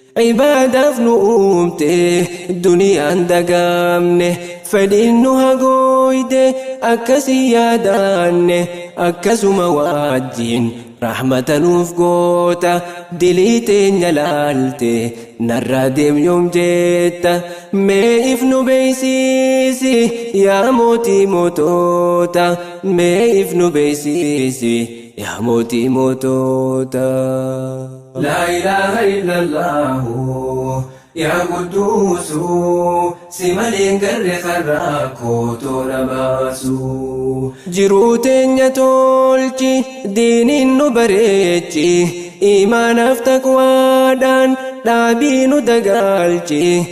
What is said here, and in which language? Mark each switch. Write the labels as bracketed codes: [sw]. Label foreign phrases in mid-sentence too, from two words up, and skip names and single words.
[om] Ibaadaaf nu uumte, duniyaan dagaamne, fedhiin nu hagooyde, akkasii yaadaanne, akkasuma wajjin rahmata nuuf goota. Dilii teenya laalte, narraa deem yoom jetta, mee if nu beeysisi, yaa mootii mootoota, mee if nu beeysisi, yaa mootii mootoota. [ar] لا إله إلا الله، [om] yaa Qudduusu, si maleen garre karraa koo toora baasu. Jiruu teenya tolchi, diiniin nu bareechi, imaanaaf taqwaadhaan dhaabii nu dagaalchi.